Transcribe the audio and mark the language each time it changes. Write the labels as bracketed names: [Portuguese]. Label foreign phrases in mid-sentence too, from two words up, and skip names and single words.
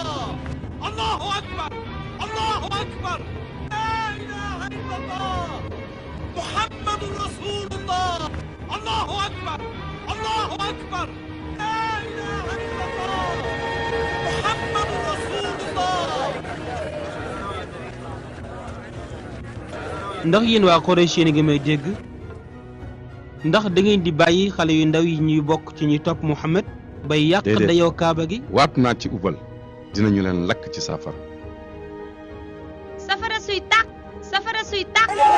[Arabic] الله أكبر الله أكبر لا إله إلا الله محمد رسول الله. الله أكبر الله أكبر لا إله إلا الله محمد رسول الله. [Wolof] ndax yéen waa Quraysh yéen a ngi may dégg ndax da ngeen di bàyyi xale yu ndaw yi ñuy bokk ci ñuy topp Mohamed bay yàq dayoo Kaaba gi. waat naa ci ubal dinañu leen lakk ci safara. safara suy tàkk safara suy tàkk.